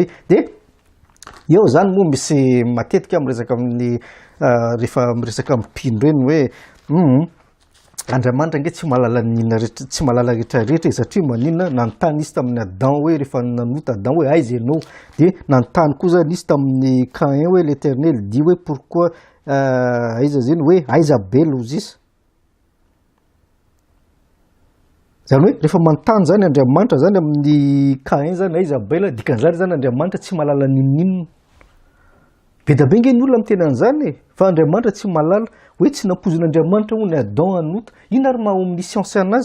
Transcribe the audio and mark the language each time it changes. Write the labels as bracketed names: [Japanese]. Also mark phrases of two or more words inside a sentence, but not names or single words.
[Malagasy] Dia eo zany moa misy matetika miresaka amin'ny rehefa miresaka amin'ny mpino reny hoe Andriamanitra nge tsy malala n'inona rehetra tsy malala rehetrarehetra satria maninona nanontany izy tamin'ny Adam hoe rehefa nanota Adam hoe aiza ianao dia nanontany koa zany izy tamin'ny Caïn hoe [French] l'Éternel dit [Malagasy] hoe pourquoi aiza zany hoe aiza bela ozy izy zany hoe rehefa manontany zany Andriamanitra zany amin'ny Caïn zany aiza bela dikan'izany zany Andriamanitra tsy malala n'inona be da be nge ny olona miteny an'izany fa Andriamanitra tsy malala hoe tsy nampozin'Andriamanitra ho ny Adam hanota ino ary maha omniscience anazy.